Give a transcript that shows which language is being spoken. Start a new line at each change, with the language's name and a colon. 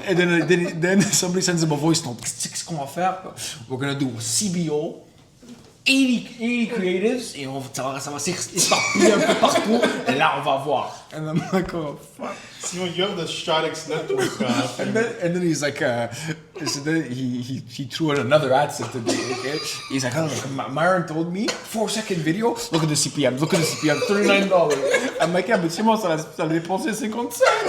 English: And then somebody sends him a voice note.
French: Qu'est-ce qu'on va faire?
English: We're gonna do a CBO.
French: 80 creatives et ça va s'éparpiller un peu partout et là on va voir.
English: And I'm like, oh fuck. Simon, you have the Stratix network. And then he's like, so then he threw in another ad set today. Okay, he's like, oh, Myron told me 4-second video. Look at the CPM. Look at the CPM. $39. I'm like, yeah, but Simon,
French: ça a dépensé 50 cents.